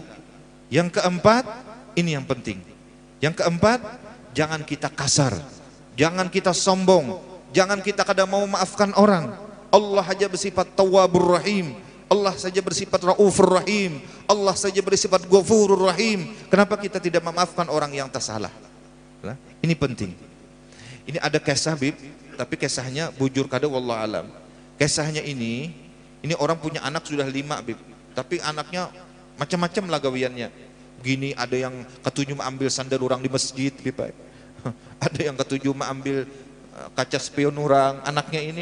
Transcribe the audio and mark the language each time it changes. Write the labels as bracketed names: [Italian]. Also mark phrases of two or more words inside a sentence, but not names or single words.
[Indonesian] Yang keempat, ini yang penting. Yang keempat, jangan kita kasar, jangan kita sombong, jangan kita kadang mau maafkan orang. Allah saja bersifat Tawwabur Rahim, Allah saja bersifat Raufur Rahim, Allah saja bersifat Ghafurur Rahim. Kenapa kita tidak memaafkan orang yang tersalah? Ini penting. Ini ada kisah, Bib, [Banjar] tapi kisahnya bujur kada [Arabic] والله أعلم. [Indonesian] Kisahnya ini orang punya anak sudah 5, Bib, tapi anaknya macam-macam lah gawiannya. Begini, ada yang ketujuh mengambil sandal orang di masjid, Bib. Ada yang ketujuh mengambil kaca spion orang, anaknya ini.